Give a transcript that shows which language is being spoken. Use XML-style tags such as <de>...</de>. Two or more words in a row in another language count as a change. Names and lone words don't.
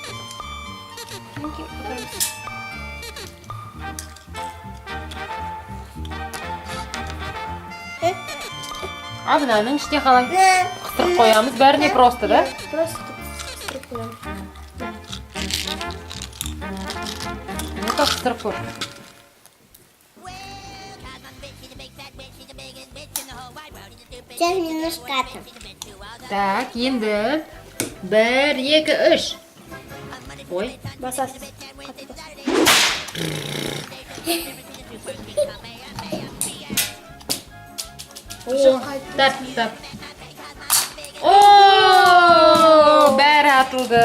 <kk>А мынаның ішіне қалай? Қыстырып қоямыз, бәріне просто, да? Просто қыстырып қоямыз. Ну-ка, қыстырып көр.</kk> <ru>Сейчас немножко атом. Так,</ru> <kk>енді 1, 2, 3. Ой, Басасыз. Тап. Ооо, бәрі атылды.</kk>